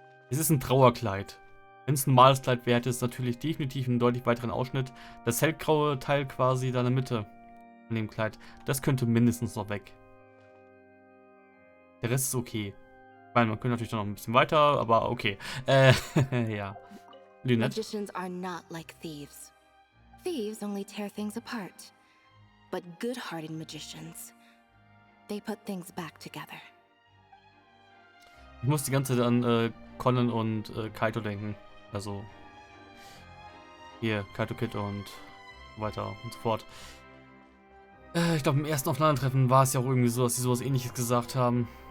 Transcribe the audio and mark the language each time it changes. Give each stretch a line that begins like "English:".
German: Es ist ein Trauerkleid. Wenn es ein normales Kleid wäre, hätte es natürlich definitiv einen deutlich weiteren Ausschnitt. Das hellgraue Teil quasi da in der Mitte von dem Kleid, das könnte mindestens noch weg. Der Rest ist okay. Ich meine, man könnte natürlich noch ein bisschen weiter, aber okay. Ja. Lynette?
English: Magicians are not like thieves. Thieves only tear things apart. But good-hearted magicians, they put things back together.
German: Ich muss die ganze Zeit an Conan und Kaito denken. Also hier, Kaito Kid und so weiter und so fort. Ich glaube, im ersten Aufeinandertreffen war es ja auch irgendwie so, dass sie sowas Ähnliches gesagt haben.